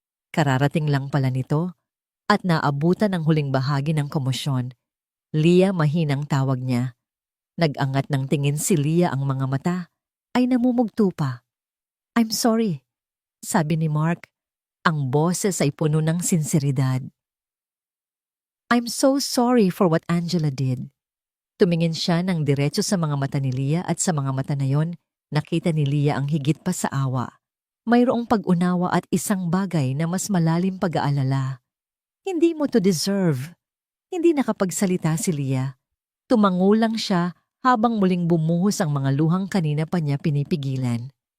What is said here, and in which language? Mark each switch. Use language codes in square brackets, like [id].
[tl] Kararating lang pala nito at naabutan ang huling bahagi ng komosyon. Leah mahinang tawag niya. Nag-angat ng tingin si Leah, ang mga mata ay namumugto pa. [en] "I'm sorry," [tl] sabi ni Mark. Ang boses ay puno ng sinseridad. [en] "I'm so sorry for what Angela did." [tl] Tumingin siya ng diretso sa mga mata ni Leah at sa mga mata na yon, nakita ni Leah ang higit pa sa awa. Mayroong pag-unawa at isang bagay na mas malalim pag-aalala. "Hindi mo to deserve." Hindi nakapagsalita si Leah. Tumango lang siya habang muling bumuhos ang mga luhang kanina pa niya pinipigilan.